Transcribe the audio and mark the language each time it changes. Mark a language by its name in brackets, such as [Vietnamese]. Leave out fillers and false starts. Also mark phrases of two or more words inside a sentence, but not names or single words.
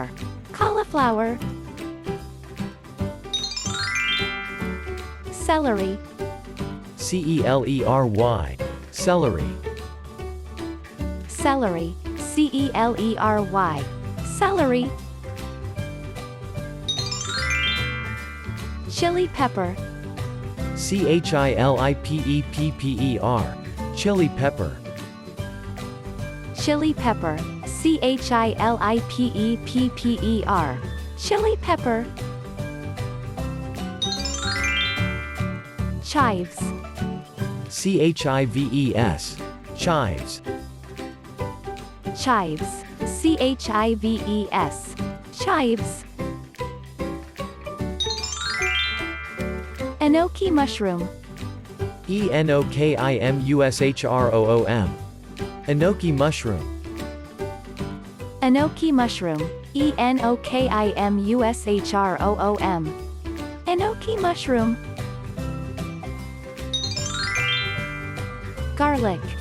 [English] Cauliflower. Celery. Celery. Celery. Celery. Celery. Celery. Chili pepper. Chilipepper. Chili pepper. Chili pepper. Chilipepper. Chili pepper. Chives. Chives. Chives. Chives. Chives. Chives. Enoki mushroom. Enoki Enoki mushroom. Enoki mushroom. Enoki mushroom. Enoki mushroom. Garlic.